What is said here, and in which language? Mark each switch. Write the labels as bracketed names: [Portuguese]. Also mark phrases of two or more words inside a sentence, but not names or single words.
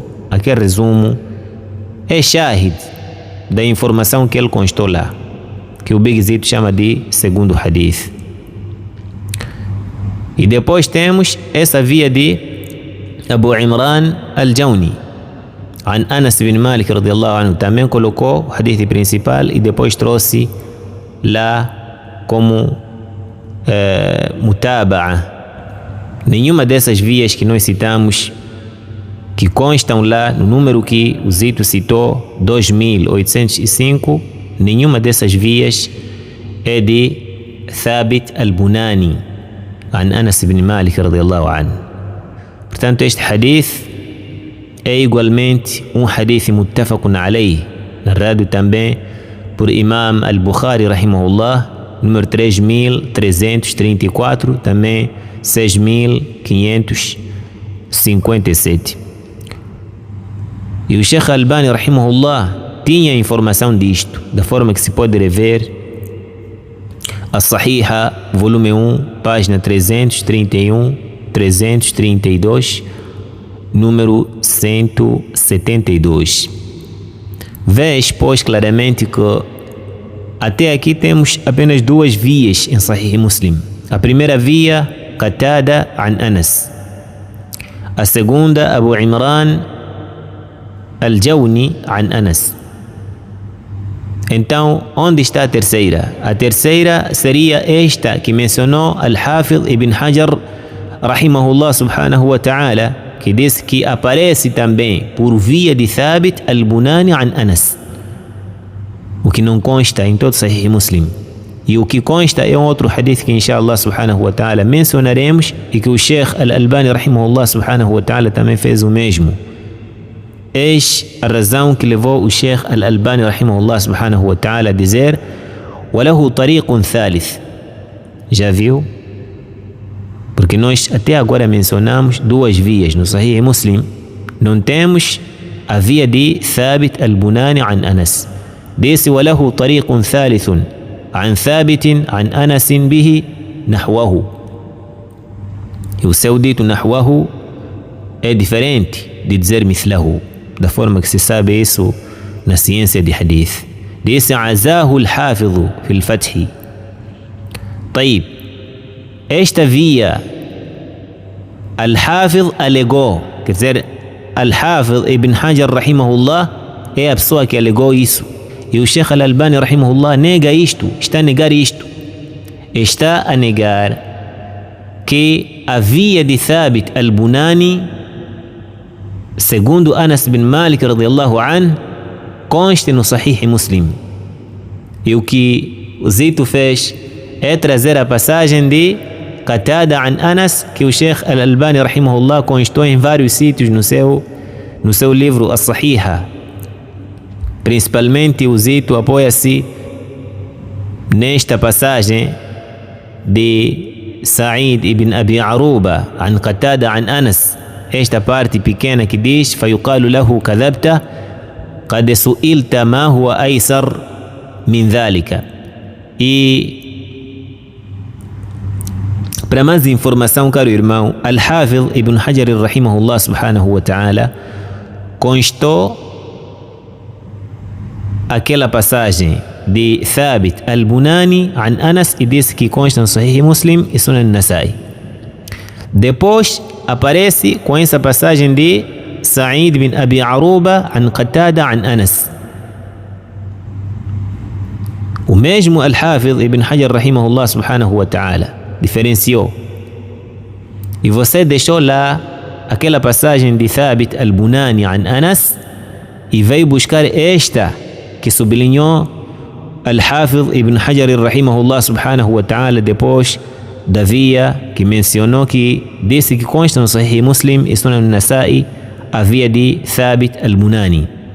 [Portuguese] Aquele resumo é shahid da informação que ele constou lá, que o Big Zito chama de segundo hadith. E depois temos essa via de Abu Imran al-Jawni [Arabic] عن أنس بن مالك رضي الله عنه. [Portuguese] também colocou o hadith principal e depois trouxe lá como mutaba'a. Nenhuma dessas vias que nós citamos, que constam lá no número que o Zito citou, 2805, nenhuma dessas vias é de Thabit al-Bunani [Arabic] عن أنس بن مالك رضي الله عنه. [Portuguese] Portanto, este hadith é igualmente um hadith [Arabic] متفق عليه, [Portuguese] narrado também por Imam al-Bukhari rahimahullah, número 3334, também 6557. E o Sheikh Albani rahimahullah tinha informação disto, da forma que se pode rever a Sahiha, volume 1, página 331, 332, número 172. Vês, pois, claramente que até aqui temos apenas 2 vias em Sahih Muslim. A primeira via, Qatada an Anas. A segunda, Abu Imran al-Jawni an Anas. Então, onde está a terceira? A terceira seria esta que mencionou Al-Hafidh Ibn Hajar [Arabic] رحمه الله سبحانه وتعالى, [Portuguese] que diz que aparece também por via de Thabit al-Bunani an Anas, o que não consta em todo Sahih Muslim. E o que consta é um outro hadith que [Arabic] إن شاء الله سبحانه وتعالى [Portuguese] mencionaremos, e que o Sheikh Al-Albani [Arabic] رحمه الله سبحانه وتعالى [Portuguese] também fez o mesmo. Eis a razão que levou o Sheikh Al-Albani [Arabic] رحمه الله سبحانه وتعالى [Portuguese] a dizer [Arabic] وَلَهُ طَرِيقٌ ثَالِث. [Portuguese] Já viu? Porque nós até agora mencionamos 2 vias no Sahih Muslim. Não temos a via de Thabit al-Bunani an Anas. Disse [Arabic] وَلَهُ طَرِيقٌ ثَالِثٌ عن ثابت عن أنس به نحوه. [Portuguese] E o seu dito نحوه é diferente de dizer مثله, da forma que se sabe isso na ciência de hadith. Disse [Arabic] عزاه الحافظ في الفتح. [Portuguese] طيب, esta via Al-Hafidh alegou, quer dizer, Al-Hafidh Ibn Hajar rahimahullah é a pessoa que alegou isso, e o Sheikh Al-Albani rahimahullah nega isto, está a negar isto, está a negar que a via de Thabit al-Bunani, segundo Anas bin Malik [Arabic] رضي الله عنه, [Portuguese] conste no Sahih Muslim. E o que o Zito fez é trazer a passagem de Qatada an Anas, que o Sheikh Al-Albani rahimahullah constou em vários sítios no seu livro As-Sahiha. Principalmente o Zito apoia-se nesta passagem de Sa'id ibn Abi Aruba an Qatada an Anas, esta parte pequena que diz [Arabic] فَيُقَالُ لَهُ كَذَبْتَ قد سئلت ما هو أيسر من ذلك. [Portuguese] E para mais informação, caro irmão, Al-Hafidh Ibn Hajar [Arabic] رحمه الله سبحانه وتعالى [Portuguese] constou aquela passagem de Thabit al-Bunani an Anas e disse que consta no Sahih Muslim e Sunan Nasai. Depois aparece com essa passagem de Sa'id bin Abi Aruba an Qatada an Anas. O mesmo Al-Hafidh Ibn Hajar [Arabic] رحمه الله سبحانه وتعالى [Portuguese] diferenciou. E você deixou lá aquela passagem de Thabit al-Bunani an Anas e veio buscar esta que sublinhou Al-Hafidh Ibn Hajar [Arabic] رحمه الله سبحانه وتعالى [Portuguese] depois da via que mencionou, que disse que consta no Sahih Muslim e Sunan Nasai, a via de Thabit al-Bunani.